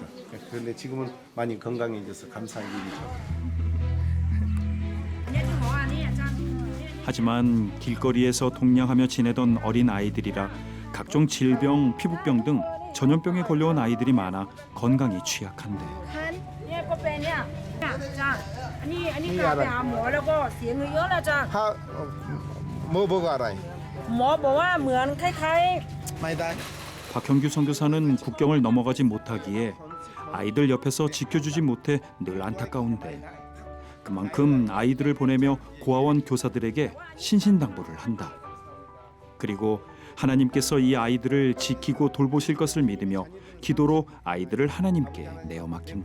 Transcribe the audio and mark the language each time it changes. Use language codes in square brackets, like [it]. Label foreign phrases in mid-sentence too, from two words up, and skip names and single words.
[ko] 그런데 지금은 많이 건강해져서 감사한 일이죠. 하지만 길거리에서 동냥하며 지내던 어린 아이들이라 각종 질병, 피부병 등 전염병에 걸려온 아이들이 많아 건강이 취약한데 [th] เนี่ยก็เป็นเนี่ยจ้าอันนี้พาไปหาหมอแล้วก็เสียเงินเยอะแล้วจ้า [ko] 뭐 보고 알아요? [th] หมอบอกว่าเหมือนคล้าย [ko] 많이 다. 박형규 선교사는 국경을 넘어가지 못하기에 아이들 옆에서 지켜주지 못해 늘 안타까운데 그만큼 아이들을 보내며 고아원 교사들에게 신신당부를 한다. 그리고 하나님께서 이 아이들을 지키고 돌보실 것을 믿으며 기도로 아이들을 하나님께 내어 맡긴다.